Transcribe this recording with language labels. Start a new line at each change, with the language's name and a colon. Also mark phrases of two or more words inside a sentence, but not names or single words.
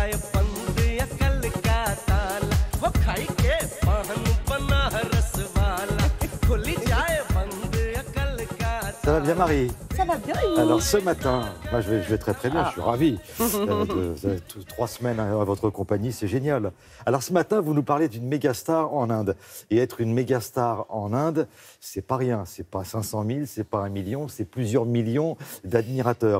Hindi: जाए बंद अकल का ताला वो खाई के पान बना रस वाला खुल जाए बंद अकल का ताला.
French: Ça va bien, Marie? Ça va bien, et vous? Alors ce matin, moi je vais très bien, je suis ravi. 3 semaines à votre compagnie, c'est génial. Alors ce matin, vous nous parlez d'une méga star en Inde. Et être une méga star en Inde, c'est pas rien. C'est pas 500 000, c'est pas 1 million, c'est plusieurs millions d'admirateurs.